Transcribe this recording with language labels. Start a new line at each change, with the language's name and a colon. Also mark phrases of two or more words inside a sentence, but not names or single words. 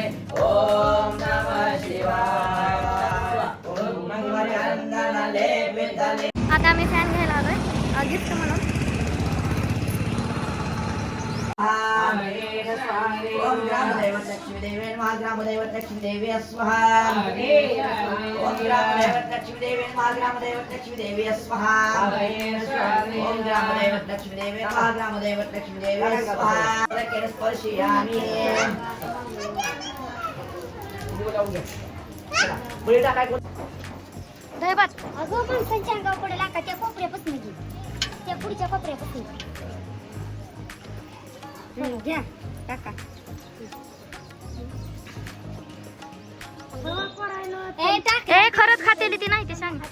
Sanskrit: ओम नमः शिवाय.
Marathi: आता आम्ही फॅन घ्यायला आलोय गिफ्ट म्हणून.
Sanskrit: ओम ग्रामदैवत लक्ष्मी देवी नमः. ग्रामदैवत लक्ष्मी देवी स्वाहा. ओम ग्रामदैवत लक्ष्मी देवी नमः. ग्रामदैवत लक्ष्मी देवी स्वाहा. ओम ग्रामदैवत लक्ष्मी देवी नमः. ग्रामदैवत लक्ष्मी देवी स्वाहा. रकेन स्पर्शयामि.
Marathi: पुढे टाकाय कोण? दहीभात. अगं पण संच्या अंगावर पडेल का त्या कोपऱ्यापासून घे. त्या पुढच्या कोपऱ्यापासून घ्या काका. ए खरंच खातेली ती नाही ते सांग.